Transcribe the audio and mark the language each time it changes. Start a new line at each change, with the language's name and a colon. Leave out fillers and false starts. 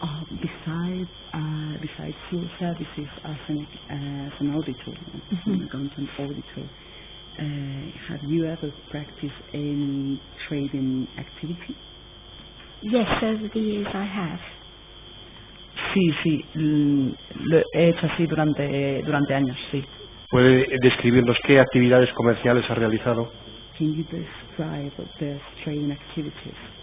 English: Besides your services as an auditor, an accountant auditor, have you ever practiced any trading activity? Yes, over the years I have.
Spanish: Sí, lo he hecho así durante años, sí. ¿Puede describirnos qué actividades comerciales ha realizado?
English: Can you describe the trading activities?